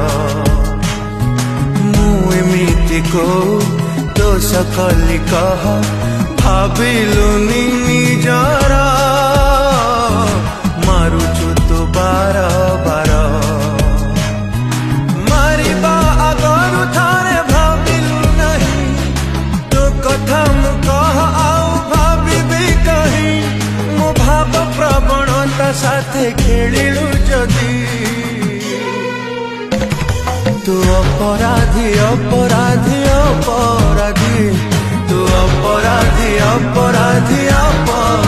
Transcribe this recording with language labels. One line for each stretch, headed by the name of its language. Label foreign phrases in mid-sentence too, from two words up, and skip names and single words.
Odia: ମୁଁ ଏମିତି କୋଉ ଦୋଷ କଲି କହ ଭାବିଲୁନି ନିଜର ମାରୁଛୁ ତୁ ବାର ବାର। ମାରିବା ଆଗରୁ ଥରେ ଭାବିଲୁ ନାହିଁ ତୋ କଥା ମୁଁ କହ ଆଉ ଭାବିବି କାହିଁ। ମୋ ଭାବ ପ୍ରବଣତା ସାଥେ ଖେଳିଲୁ ଯଦି
Hindi: तू अपराधी अपराधी अपराधी तू अपराधी अपराधी अपराधी।